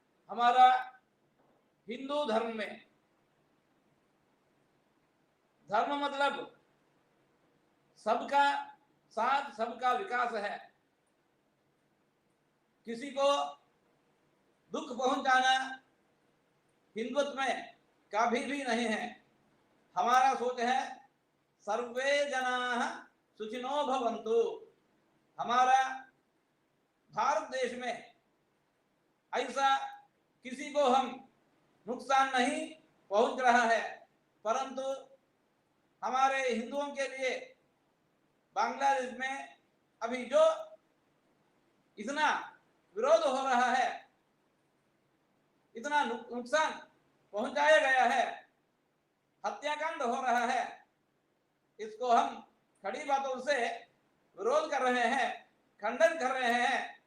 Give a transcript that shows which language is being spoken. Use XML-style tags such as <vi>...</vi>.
<hi>हमारा हिंदू धर्म में धर्म मतलब सबका साथ सबका विकास है। किसी को दुख पहुंचाना हिंदुत्व में कभी भी नहीं है। हमारा सोच है</hi> <sa>सर्वे जनाः सुखिनो भवन्तु।</sa> <hi>हमारा भारत देश में ऐसा किसी को हम नुकसान नहीं पहुंच रहा है, परंतु हमारे हिंदुओं के लिए बांग्लादेश में अभी जो इतना विरोध हो रहा है, इतना नुकसान पहुंचाया गया है, हत्याकांड हो रहा है, इसको हम खड़ी बातों से विरोध कर रहे हैं, खंडन कर रहे हैं।</hi>